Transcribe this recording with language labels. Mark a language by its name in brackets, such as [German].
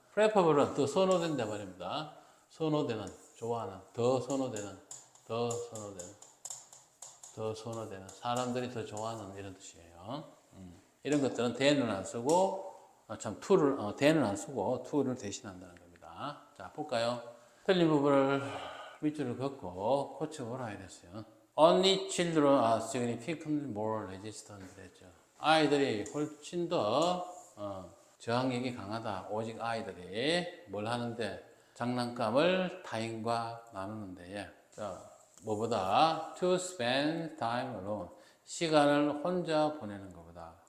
[Korean] preferable은 더 선호된다 말입니다. 선호되는, 좋아하는, 더 선호되는, 더 선호되는, 사람들이 더 좋아하는 이런 뜻이에요. 이런 것들은 then을 안 쓰고, then을 안 쓰고 to를 대신한다는 겁니다. 자, 볼까요? 틀린 부분을 밑줄을 긋고 고쳐보라 이랬어요. [English] Only children are significantly more resistant [Korean] 그랬죠. 아이들이 훨씬 더 저항력이 강하다. 오직 아이들이 뭘 하는데 장난감을 타인과 나누는데 뭐보다 [English] to spend time alone [Korean] 시간을 혼자 보내는 것보다.